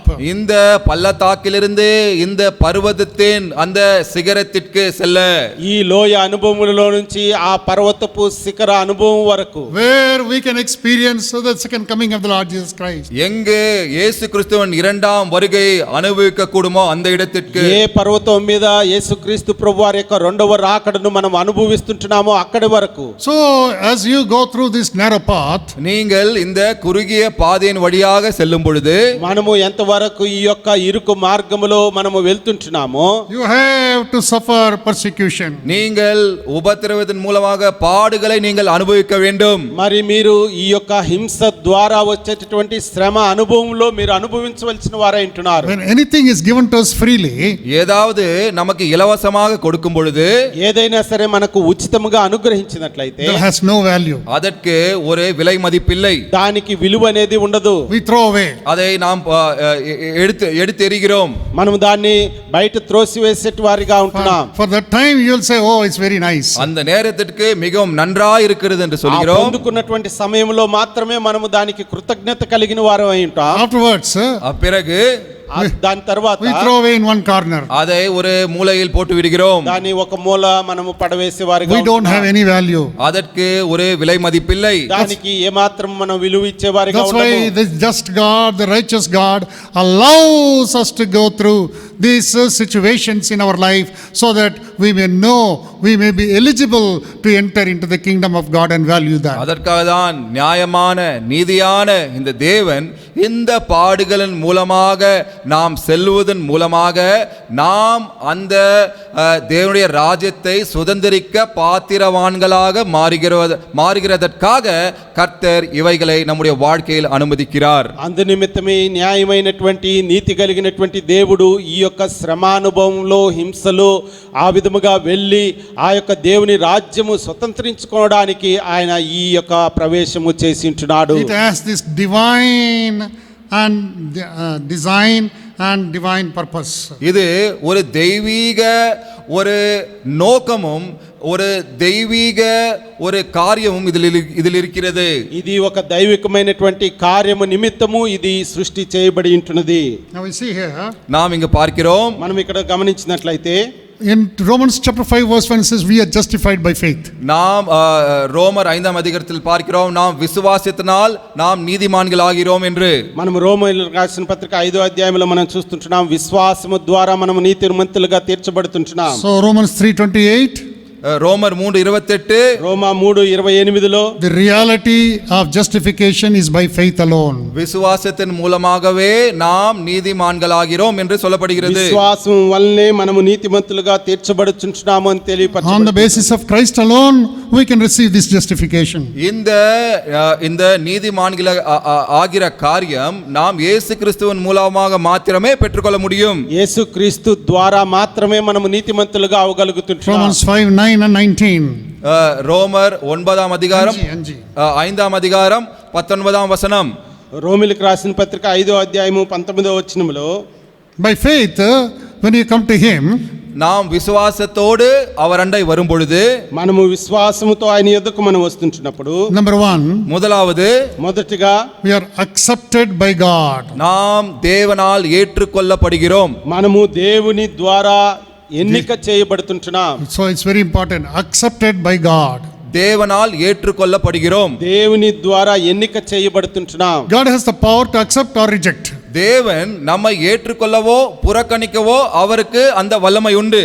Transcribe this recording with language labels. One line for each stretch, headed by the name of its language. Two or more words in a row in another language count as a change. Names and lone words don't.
Tamil: இந்த பள்ளத்தாக்கிலிருந்து இந்த பர்வதத்தின் அந்த சிகரத்திற்கு செல்ல,
Telugu: ఈ లోయ అనుభవములలో నుంచి ఆ పర్వతపు శిఖర అనుభవం వరకు
English: Where we can experience the second coming of the Lord Jesus Christ.
Tamil: எங்கு இயேசு கிறிஸ்துவின் இரண்டாம் வருகை அனுபவிக்க கூடுமோ அந்த இடத்திற்கு,
Telugu: ఏ పర్వతం మీద యేసుక్రీస్తు ప్రభువారి యొక్క రెండవ రాకడను మనం అనుభవిస్తుంటున్నామో అక్కడి వరకు.
English: So as you go through this narrow path,
Tamil: நீங்கள் இந்த குறுகிய பாதையின் வழியாக செல்லும் பொழுது,
Telugu: మనము ఎంతవరకు ఈ యొక్క ఇరుకు మార్గములో మనము వెళ్తుంటున్నామో
English: you have to suffer persecution.
Tamil: நீங்கள் உபத்திரவத்தின் மூலமாக பாடுகளை நீங்கள் அனுபவிக்க வேண்டும்.
Telugu: మరి మీరు ఈ యొక్క హింస ద్వారా వచ్చేటటువంటి శ్రమ అనుభవంలో మీరు అనుభవించవలసిన వారై ఉంటున్నారు.
English: When anything is given to us freely,
Tamil: ஏதாவது நமக்கு இலவசமாக கொடுக்கும் பொழுது
Telugu: ఏదైనా సరే మనకు ఉచితముగా అనుగ్రహించినట్లయితే
English: that has no value.
Tamil: அதற்கு ஒரு விலை மதிப்பில்லை.
Telugu: దానికి విలువ అనేది ఉండదు.
English: We throw away.
Tamil: அதை நாம் எடுத்து எறிகிறோம்.
Telugu: మనం దాన్ని బయట త్రోసివేసేటి వారిగా ఉంటున్నాం.
English: For that time you will say, oh, it's very nice.
Tamil: அந்த நேரத்திற்கு மிகவும் நன்றாய் இருக்கிறது என்று
Telugu: ఆ
Tamil: சொல்கிறோம்.
Telugu: పొందుకున్నటువంటి సమయంలో మాత్రమే మనము దానికి కృతజ్ఞత కలిగిన వారం అయి ఉంటాం.
English: Afterwards,
Tamil: பிறகு
Telugu: దాని తర్వాత
English: we throw away in one corner.
Tamil: அதை ஒரு மூலையில் போட்டு விடுகிறோம்.
Telugu: దాన్ని ఒక మూల మనము పడవేసే వారిగా
English: We don't have any value.
Tamil: அதற்கு ஒரு விலை மதிப்பில்லை.
Telugu: దానికి ఏమాత్రం మనం విలువ ఇచ్చే వారిగా
English: That's
Telugu: ఉండము.
English: why this just God, the righteous God, allows us to go through these situations in our life so that we may know, we may be eligible to enter into the kingdom of God and value that.
Tamil: அதற்காக தான் நியாயமான நீதியான இந்த தேவன் இந்த பாடுகளின் மூலமாக நாம் செல்வதன் மூலமாக நாம் அந்த தேவனுடைய ராஜ்யத்தை சுதந்திரிக்க பாத்திரவான்களாக மாறுகிறதற்காக கர்த்தர் இவைகளை நம்முடைய வாழ்க்கையில் அனுமதிக்கிறார்.
Telugu: అందు నిమిత్తమే న్యాయమైనటువంటి నీతి కలిగినటువంటి దేవుడు ఈ యొక్క శ్రమానుభవంలో హింసలో ఆ విధముగా వెళ్ళి ఆ యొక్క దేవుని రాజ్యము స్వతంత్రించుకోవడానికి ఆయన ఈ యొక్క ప్రవేశము చేసి ఉంటున్నాడు.
English: It has this divine and design and divine purpose.
Tamil: இது ஒரு தெய்வீக ஒரு நோக்கமும் ஒரு தெய்வீக ஒரு காரியமும் இதில் இருக்கிறது.
Telugu: ఇది ఒక దైవికమైనటువంటి కార్యము నిమిత్తము ఇది సృష్టి చేయబడి ఉంటున్నది.
English: Now we see here
Tamil: நாம் இங்கு பார்க்கிறோம்,
Telugu: మనం ఇక్కడ గమనించినట్లయితే
English: in Romans chapter 5 verse 1 it says we are justified by faith.
Tamil: நாம் ரோமர் 5ஆம் அதிகாரத்தில் பார்க்கிறோம், நாம் விசுவாசத்தினால் நாம் நீதிமான்கள் ஆகிறோம் என்று.
Telugu: మనం రోమీయులకు రాసిన పత్రిక 5వ అధ్యాయంలో మనం చూస్తుంటున్నాం, విశ్వాసము ద్వారా మనము నీతిమంతులుగా తీర్చబడుతుంటున్నాం.
English: So Romans 3:28,
Tamil: ரோமர் 3:28,
Telugu: రోమా 3:28లో
English: the reality of justification is by faith alone.
Tamil: விசுவாசத்தின் மூலமாகவே நாம் நீதிமான்கள் ஆகிறோம் என்று சொல்லப்படுகிறது.
Telugu: విశ్వాసం వల్లనే మనము నీతిమంతులుగా తీర్చబడుచుంటున్నాము అని
English: On the
Telugu: తెలియపరచబడుతుంది.
English: basis of Christ alone we can receive this justification.
Tamil: இந்த நீதிமான்கள் ஆகிற காரியம் நாம் இயேசு கிறிஸ்துவின் மூலமாக மாத்திரமே பெற்றுக்கொள்ள முடியும்.
Telugu: యేసుక్రీస్తు ద్వారా మాత్రమే మనము నీతిమంతులుగా అవగలుగుతుంటున్నాం.
English: Romans 5:9 and 19.
Tamil: ரோமர் 9ஆம் அதிகாரம் NG. 5ஆம் அதிகாரம் 19ஆம் வசனம்.
Telugu: రోమిలకు రాసిన పత్రిక 5వ అధ్యాయము 19వ వచనములో
English: By faith when you come to him,
Tamil: நாம் விசுவாசத்தோடு அவர் அண்டை வரும் பொழுது,
Telugu: మనము విశ్వాసముతో ఆయన యొద్దకు మనం వస్తుంటున్నప్పుడు
English: number 1,
Tamil: முதலாவது
Telugu: మొదటిగా
English: we are accepted by God.
Tamil: நாம் தேவனால் ஏற்றுக்கொள்ளப்படுகிறோம்.
Telugu: మనము దేవుని ద్వారా ఎన్నిక చేయబడుతుంటున్నాం.
English: So it's very important, accepted by God.
Tamil: தேவனால் ஏற்றுக்கொள்ளப்படுகிறோம்.
Telugu: దేవుని ద్వారా ఎన్నిక చేయబడుతుంటున్నాం.
English: God has the power to accept or reject.
Tamil: தேவன் நம்மை ஏற்றுக்கொள்ளவோ புறக்கணிக்கவோ அவருக்கு அந்த வல்லமை உண்டு.